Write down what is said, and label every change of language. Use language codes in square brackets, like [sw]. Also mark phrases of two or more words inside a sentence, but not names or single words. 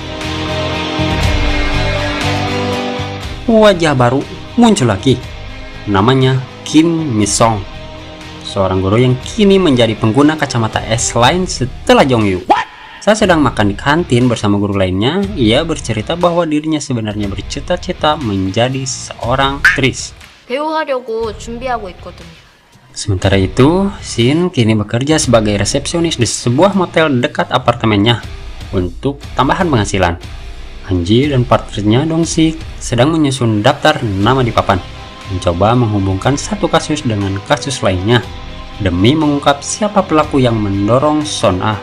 [id] Wajah baru muncul lagi, namanya Kim Mi-song, seorang guru yang kini menjadi pengguna kacamata S-line setelah Jongyu. Saat sedang makan di kantin bersama guru lainnya, ia bercerita bahwa dirinya sebenarnya bercita-cita menjadi seorang aktris. [ko] 배우하려고 준비하고 있거든요. [id] Sementara itu, Shin kini bekerja sebagai resepsionis di sebuah motel dekat apartemennya untuk tambahan penghasilan. Hanji dan partnernya Dong-sik sedang menyusun daftar nama di papan, mencoba menghubungkan satu kasus dengan kasus lainnya demi mengungkap siapa pelaku yang mendorong Son Ah.